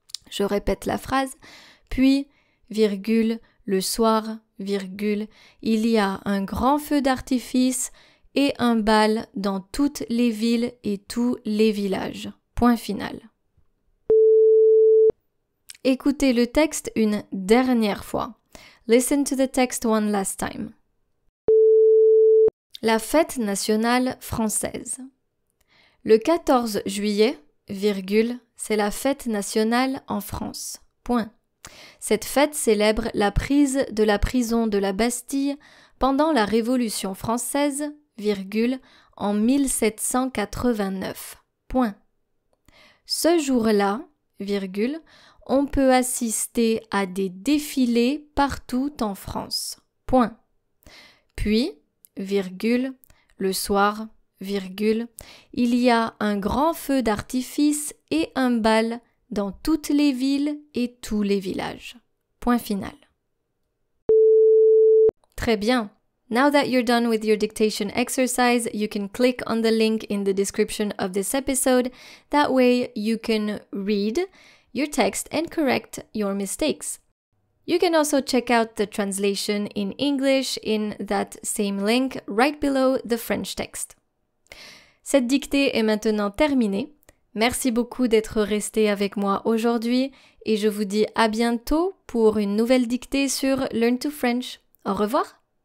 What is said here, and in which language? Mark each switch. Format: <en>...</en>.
<fr>Je répète la phrase, puis, virgule, le soir, virgule, il y a un grand feu d'artifice et un bal dans toutes les villes et tous les villages. Point final. Écoutez le texte une dernière fois.</fr> <en>Listen to the text one last time.</en> <fr>La fête nationale française. Le 14 juillet, virgule, c'est la fête nationale en France. Point. Cette fête célèbre la prise de la prison de la Bastille pendant la Révolution française, virgule, en 1789. Point. Ce jour-là, virgule, on peut assister à des défilés partout en France. Point. Puis, virgule, le soir, virgule, il y a un grand feu d'artifice et un bal dans toutes les villes et tous les villages. Point final. Très bien.</fr> <en>Now that you're done with your dictation exercise, you can click on the link in the description of this episode. That way you can read your text and correct your mistakes. You can also check out the translation in English in that same link right below the French text.</en> <fr>Cette dictée est maintenant terminée. Merci beaucoup d'être resté avec moi aujourd'hui et je vous dis à bientôt pour une nouvelle dictée sur Learn to French. Au revoir!</fr>